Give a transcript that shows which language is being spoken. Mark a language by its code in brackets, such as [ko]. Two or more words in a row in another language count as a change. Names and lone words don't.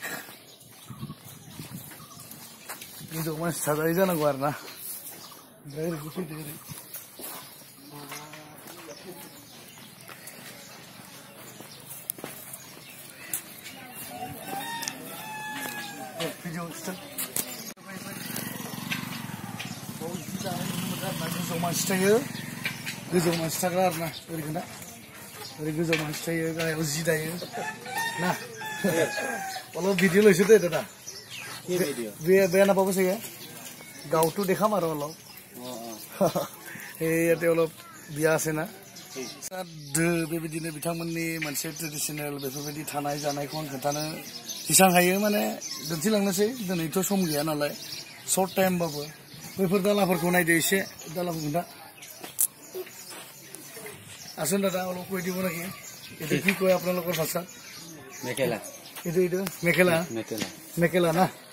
[brx] गोजौआव मानसि थाजायै जानांगौ आरोना ओमफ्राय ओरैबो फैदो ओरै [en] video start [brx] जि दानाय नुनो मोनदों आरोना गोजौआव मानसि थायो गोजौआव मानसि थाग्रा आरोना ओरै खोन्था ओरै गोजौआव मानसि थायो गाहायाव जि दायो ना [as] অলপ ভিডিঅ' লৈছো দেই দাদা বেয়া নাপাব চাগে গাঁৱতো দেখাম আৰু অলপ ইয়াতে অলপ বিয়া আছে না [brx] बेबायदिनो बिथांमोननि मोनसे ट्रेडिसनेल बेफोरबायदि थानाय जानायखौ आं खोन्थानो जेसां हायो माने दिन्थिलांनोसै दिनैथ' सम गैया नालाय [en] short timeবাবো [brx] बैफोर दालाफोरखौ नायदो एसे दालाखौ खोन्था [as] আসুন দাদা অলপ কৈ দিব নেকি এইটো কি কয় আপোনালোকৰ ভাষাত মেখেলা এইটো মেখেলা না